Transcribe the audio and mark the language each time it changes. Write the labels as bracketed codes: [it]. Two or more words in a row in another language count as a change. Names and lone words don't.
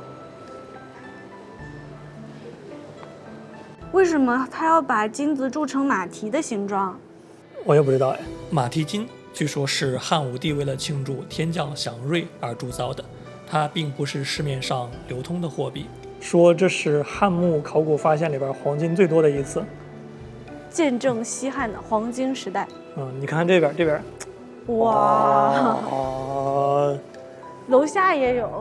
[zh] 為什麼他要把金子鑄成馬蹄的形狀？我也不知道哎。馬蹄金據說是漢武帝為了慶祝天降祥瑞而鑄造的，它並不是市面上流通的貨幣。說這是漢墓考古發現裡邊黃金最多的一次，見證西漢的黃金時代。你看这邊，哇，樓下也有。